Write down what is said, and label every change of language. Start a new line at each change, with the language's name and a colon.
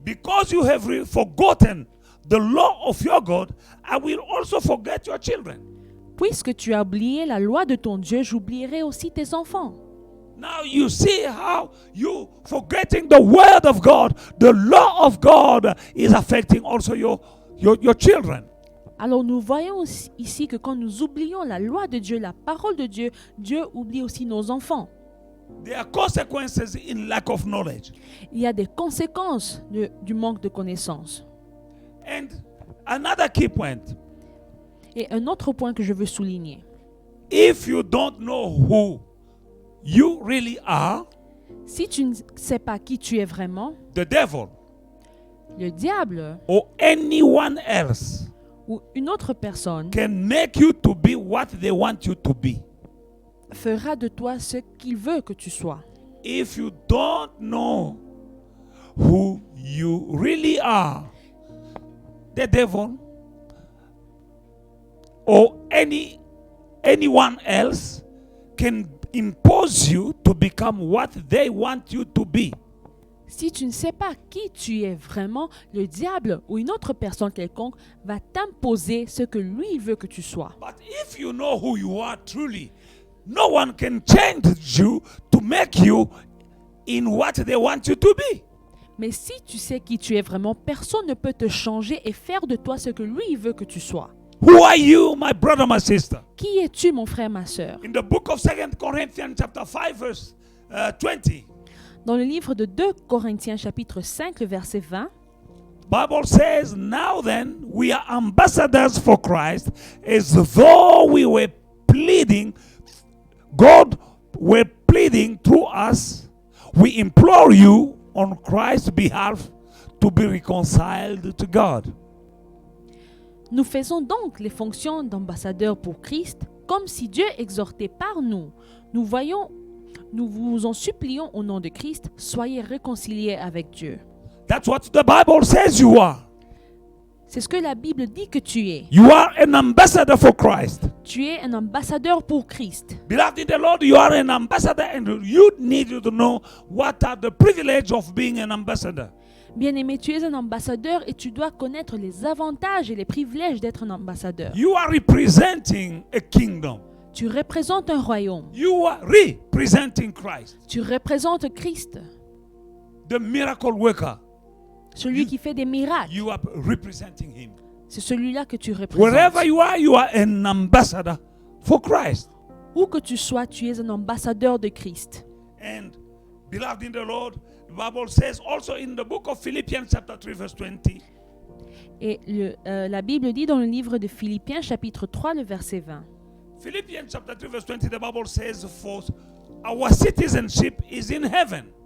English: Because you have forgotten the law of your God, I will also forget your children.
French: Puisque tu as oublié la loi de ton Dieu, j'oublierai aussi tes enfants.
English: Now you see how you forgetting the word of God, the law of God is affecting also your children.
French: Alors nous voyons ici que quand nous oublions la loi de Dieu, la parole de Dieu, Dieu oublie aussi nos enfants.
English: There are consequences in lack of knowledge.
French: Il y a des conséquences du manque de connaissances.
English: And another key point.
French: Et un autre point que je veux souligner.
English: If you don't know who you really are,
French: Si tu ne sais pas qui tu es vraiment,
English: the devil
French: le diable
English: or anyone else
French: ou une autre personne
English: can make you to be what they want you to be.
French: fera de toi ce qu'il veut que tu sois.
English: If you don't know who you really are, the devil or anyone else can impose you to become what they want you to be.
French: Si tu ne sais pas qui tu es vraiment, le diable ou une autre personne quelconque va t'imposer ce que lui veut que tu sois.
English: But if you know who you are truly, no one can change you to make you in what they want you to be.
French: Mais si tu sais qui tu es vraiment, personne ne peut te changer et faire de toi ce que lui veut que tu sois.
English: Who are you, my brother, my sister?
French: Qui es-tu, mon frère, ma sœur?
English: In the book of 2 Corinthians chapter 5 verse 20,
French: Dans le livre de 2 Corinthiens chapitre 5, le verset 20,
English: Bible says, now then, we are ambassadors for Christ, as though we were pleading, God were pleading through us. We implore you on Christ's behalf to be reconciled to God.
French: nous faisons donc les fonctions d'ambassadeurs pour Christ, comme si Dieu exhortait par nous. Nous vous en supplions au nom de Christ, soyez réconciliés avec Dieu.
English: That's what the Bible says you are.
French: C'est ce que la Bible dit que tu es.
English: You are an ambassador for Christ.
French: Tu es un ambassadeur pour Christ.
English: Beloved in the Lord, you are an ambassador and you need to know what are the privileges of being an ambassador.
French: Bien-aimé, tu es un ambassadeur et tu dois connaître les avantages et les privilèges d'être un ambassadeur.
English: You are representing a kingdom.
French: Tu représentes un royaume.
English: You are representing Christ,
French: Tu représentes Christ,
English: the miracle worker.
French: celui qui fait des miracles.
English: You are representing him.
French: C'est celui-là que tu
English: Wherever
French: représentes.
English: you are an ambassador for Christ.
French: Où que tu sois, tu es un ambassadeur de Christ.
English: And beloved in the Lord, the Bible says also in the book of Philippians chapter 3 verse 20.
French: Et la Bible dit dans le livre de Philippiens chapitre 3, le verset 20.
English: Philippians chapter 3 verse 20, the Bible says, for our citizenship is in heaven.